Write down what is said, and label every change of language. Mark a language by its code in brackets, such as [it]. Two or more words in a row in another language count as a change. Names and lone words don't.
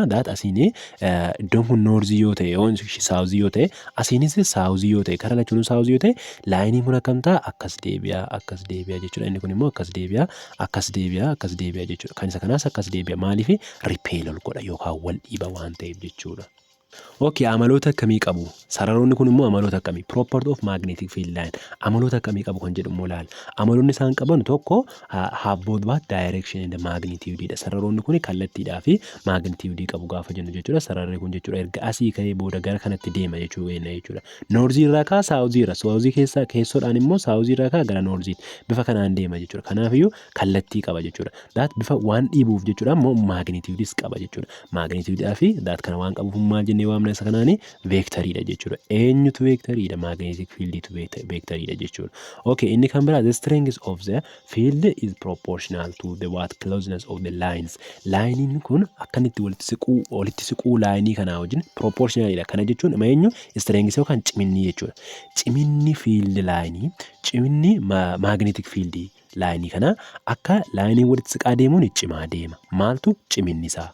[om] Daat asiin iddoon kun noorzii yoo ta'e yoo saawuzii yoo ta'e asiinis saawuzii yoo ta'e kara lachuun saawuzii yoo ta'e laayiniin kun akkam ta'a akkas deebi'a jechuudha. Inni kun immoo akkas deebi'a jechuudha. Kan isa kanaas akkas deebi'a maaliif ripeelol godha yookaan wal dhiiba waan ta'eef jechuudha. Okay, amaloota akkamii qabu? Sararoonni kun immoo amaloota akkamii? [en] Property of magnetic field line. [om] Amaloota akkamii qabu kan jedhu immoo ilaala. Amaloonni isaan qaban tokko [en] have both direction and magnitude [om] dha. Sararoonni kun kallattiidhaa fi magnitude qabu gaafa jennu jechuudha. Sararri kun jechuudha erga asii ka'ee booda gara kanatti deema jechuudha. Noorzii irraa kaa saawuzii irra. Saawuzii keessoodhaan immoo saawuzii irraa kaa gara noorziitti. Bifa kanaan deema jechuudha. Kanaafiyyuu kallattii qaba jechuudha. Daat bifa waan dhiibuuf jechuudha immoo magnitudes qaba jechuudha. Magnitudeedhaa fi daat kana waan qabuuf maal jennee waamna isa kanaani vectoriidha jechuudha. Eenyutu vectoriidha? [en] Magnetic fieldiitu [om] vectoriidha jechuudha. Okay, inni kan biraa [en] the strength of the field is proportional to the closeness of the lines. [om] Laayiniin kun akkanitti walitti siquu laayinii kanaa wajjin proportionalidha. Kana jechuun eenyu strength yookaan ciminni jechuudha. Ciminni field laayinii, ciminni [en] magnetic field [om] laayinii kana akka laayinii walitti siqaa deemuun cimaa deema. Maaltu ciminni isaa?